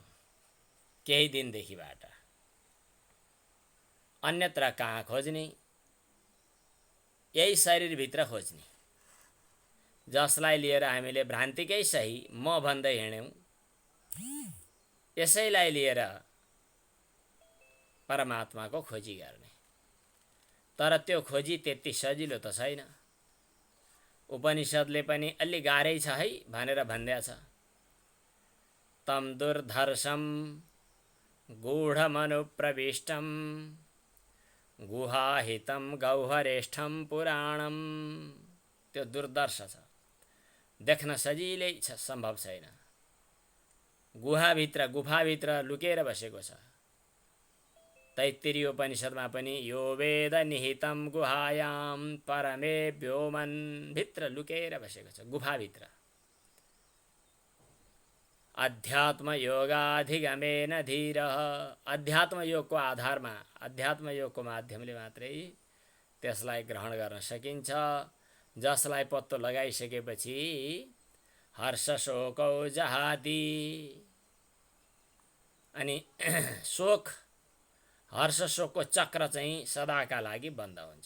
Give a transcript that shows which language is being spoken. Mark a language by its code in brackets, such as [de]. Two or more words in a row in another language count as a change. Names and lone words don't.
[ne] केही दिनदेखिबाट अन्यत्र कहाँ खोज्ने, यही शरीरभित्र खोज्ने, जसलाई लिएर हामीले भ्रान्तिकै सही म भन्दै हिँड्यौं। यसैलाई लिएर परमात्माको खोजी गर्ने, तर त्यो खोजी त्यति सजिलो त छैन। उपनिषदले पनि अलि गाह्रै छ है भनेर भन्दैछ। [sa] तम दुर्धर्षम गूढमनुप्रविष्टम गुहाहितं गौहरेष्ठम पुराणम। [ne] त्यो दुर्दर्श छ, देख्न सजिलै छ, सम्भव छैन। गुफाभित्र लुकेर बसेको छ। तैत्तिरीय उपनिषदमा पनि [sa] यो वेद निहितं गुहायां परमे व्योमन, [ne] भित्र लुकेर बसेको छ, गुफाभित्र। [sa] अध्यात्म योगाधिगमेन धीरः, [ne] अध्यात्म योगको आधारमा, अध्यात्म योगको माध्यमले मात्रै त्यसलाई ग्रहण गर्न सकिन्छ। जसलाई पत्तो लगाइसकेपछि [sa] हर्ष शोकौ जहाति, [ne] अनि शोक हर्ष शोकको चक्र चाहिँ सदाका लागि बन्द हुन्छ।